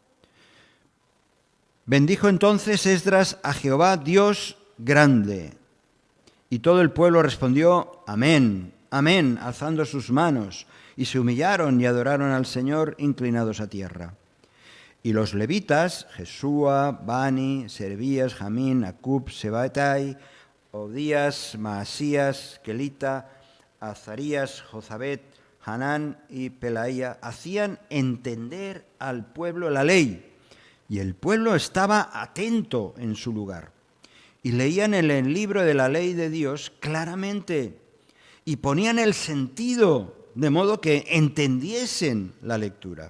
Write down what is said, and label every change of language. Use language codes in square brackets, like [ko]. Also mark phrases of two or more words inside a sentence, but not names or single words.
[es] Bendijo entonces Esdras a Jehová Dios grande, y todo el pueblo respondió amén, amén, alzando sus manos, y se humillaron y adoraron al Señor inclinados a tierra. Y los levitas, Jesúa, Bani, Serebías, Jamín, Acub, Sebatai, Obdías, Maasías, Kelita, Azarías, Jozabet, Hanán y Pelaía, hacían entender al pueblo la ley, y el pueblo estaba atento en su lugar. Y leían en el libro de la ley de Dios claramente, y ponían el sentido, de modo que entendiesen la lectura.